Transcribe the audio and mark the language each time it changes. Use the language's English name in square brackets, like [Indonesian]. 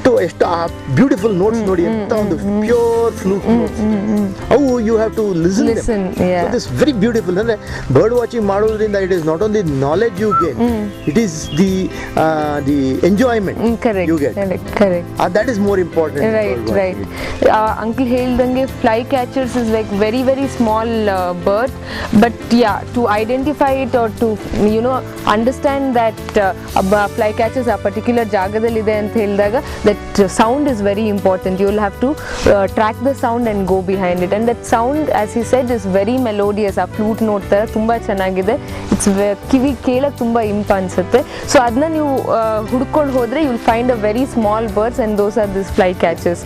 [Kannada] ಎಷ್ಟು ಆ [English] beautiful notes [Kannada] ನೋಡಿ, ಅಂತ ಒಂದು [English] Pure flute notes. [Kannada] ಅವು [English] You have to listen. Yeah. So this very beautiful. [Kannada] ಅಂದ್ರೆ ಬರ್ಡ್ ವಾಚಿಂಗ್ ಮಾಡೋದ್ರಿಂದ [English] It is not only knowledge you get, it is the enjoyment you get. Correct. That is more important. Right. Uncle [Kannada] ಹೇಳ್ದಂಗೆ [English] fly catchers is like very, very small bird, but yeah, to identify it or to understand that fly catchers [Kannada] ಆ particular ಜಾಗದಲ್ಲಿದೆ ಅಂತ ಹೇಳಿದಾಗ, [English] that sound is very important. You will have to track the sound and go behind it, and that sound, as he said, is very melodious. [Kannada] ಆ flute note ಥರ ತುಂಬ ಚೆನ್ನಾಗಿದೆ. [English] it's [Kannada] ಕಿವಿ ಕೇಳಕ್ಕೆ ತುಂಬ ಇಂಪ ಅನಿಸುತ್ತೆ. ಸೊ ಅದನ್ನ ನೀವು ಹುಡ್ಕೊಂಡು ಹೋದರೆ [English] You will find a very small birds and those are this fly catches.